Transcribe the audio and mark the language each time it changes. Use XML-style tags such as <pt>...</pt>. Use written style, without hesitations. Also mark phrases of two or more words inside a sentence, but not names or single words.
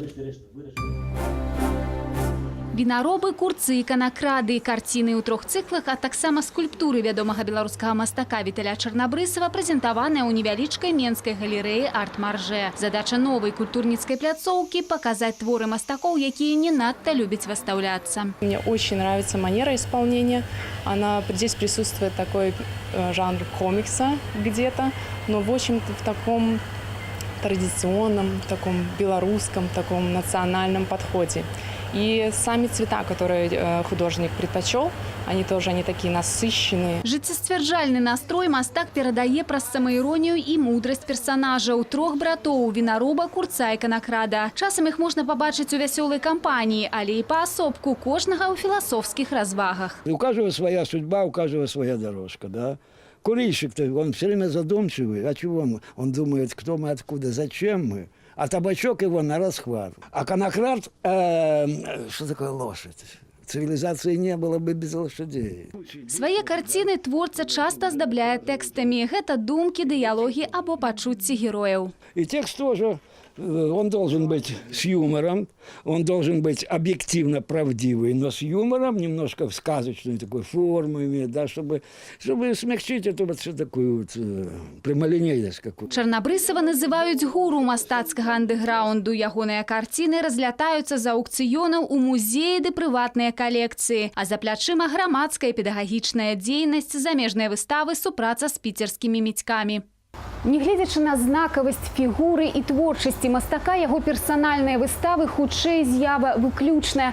<be>Вінаробы, курцы, іканакрады, карціны ў 3 цыклах, а таксама скульптуры вядомага беларускага мастака Віталя Чарнабрысава прэзентаваныя ў невялічкай менскай галерэі «Арт-Марже». Задача новай культурніцкай пляцоўкі – показать творы мастакоў, якія не надта любяць выстаўляцца.</be> <ru>Мне очень нравится манера исполнения. Здесь присутствует такой жанр комикса где-то, но в общем-то в таком традиционном, таком белорусском, таком национальном подходе. И сами цвета, которые художник предпочел, они такие насыщенные.</ru> <be>Жыццесцвярджальны настрой мастак перадае праз самаіронію і мудрасць персанажаў. 3 братоў – вінароба, курца, іканакрада. Часам іх можна пабачыць у вясёлай кампаніі, але і паасобку, кожнага ў філасофскіх развагах.</be> <ru>У каждого своя судьба, у каждого своя дорожка, да? Курильщик-то, он все время задумчивый. А чего мы? Он думает, кто мы, откуда, зачем мы. А табачок его на расхват. А конокрад, что такое лошадь? Цивилизации не было бы без лошадей.</ru> <be>Свае карціны творца часта аздабляе тэкстамі. Гэта думкі, дыялогі або пачуцці герояў.</be> <ru>И текст тоже, он должен быть с юмором, он должен быть объективно правдивый, но с юмором, немножко в сказочной такой форме, да, чтобы смягчить эту вот такую вот прямолинейность какую-то.</ru> <be>Чарнабрысава называюць гуру мастацкага андэграунду. Ягоныя карціны разлятаюцца з аўкцыёнаў у музеі ды прыватныя калекцыі. А за плячыма грамадская педагагічная дзейнасць, замежныя выставы, супраца з піцерскімі міцкамі. Нягледзячы на знакавасць фігуры і творчасці мастака, яго персанальныя выставы хутчэй з'ява выключная.</be>